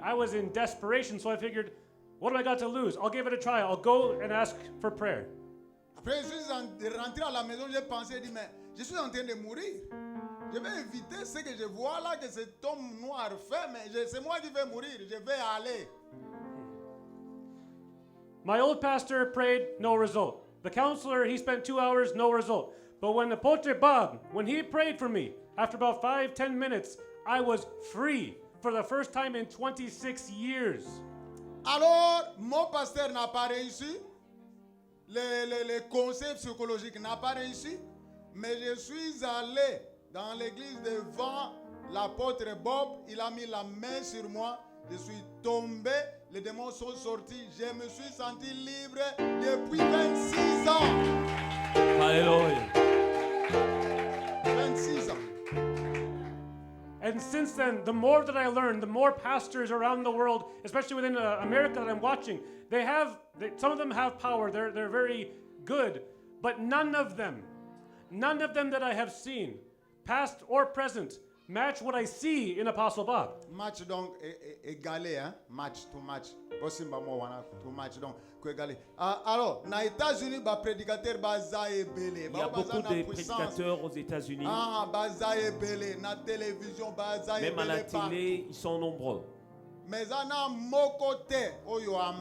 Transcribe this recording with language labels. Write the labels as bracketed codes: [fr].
[en] I was in desperation, so I figured, what do I got to lose? I'll give it a try. I'll go and ask for prayer. [fr] Après, je suis rentré à la maison, j'ai pensé, j'ai dit, mais je suis en train de mourir. Je vais éviter ce que je vois là, que cet homme noir fait, mais c'est moi qui vais mourir. Je vais aller. [en] My old pastor prayed, no result. The counselor, he spent 2 hours, no result. But when Apotre Bob, when he prayed for me, after about 5-10 minutes, I was free for the first time in 26 years. [fr] Alors, mon pasteur n'a pas réussi. Les conseils psychologiques n'ont pas réussi. Mais je suis allé dans l'église devant l'apôtre Bob. Il a mis la main sur moi. Je suis tombé. Les démons sont sortis. Je me suis senti libre depuis 26 ans. Alléluia. 26 ans. [en] And since then, the more that I learned, the more pastors around the world, especially within America that I'm watching, some of them have power. They're very good, but none of them that I have seen, past or present, match what I see in Apostle Bob. [fr] Match donc égalé, hein? [en] Match to match. [fr] Possible to match donc égalé. Alors, aux États-Unis, [ln] ba prédicateur baza ebele. [fr] Il y a beaucoup de prédicateurs aux États-Unis. [ln] Baza ebele na télévision baza ebele. [fr] Même à la télé, ils sont nombreux. [ln] Mais ana mokote oyo a